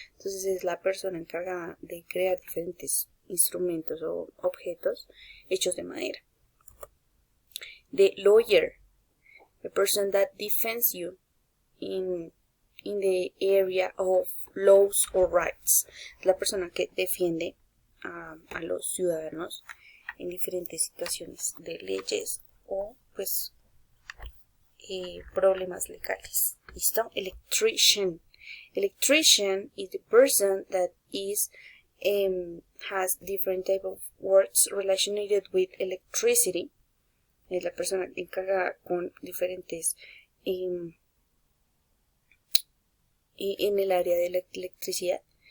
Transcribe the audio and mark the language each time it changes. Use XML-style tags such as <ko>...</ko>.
<es>Entonces es la persona encargada de crear diferentes instrumentos o objetos hechos de madera.</es> <en>The lawyer, the person that defends you in the area of laws or rights.</en> <es>La persona que defiende a los ciudadanos en diferentes situaciones de leyes o pues problemas legales. ¿Listo?</es> <en>Electrician. Electrician is the person that is has different type of works related with electricity.</en> <es>Es la persona encargada con diferentes en el área de la electricidad.</es>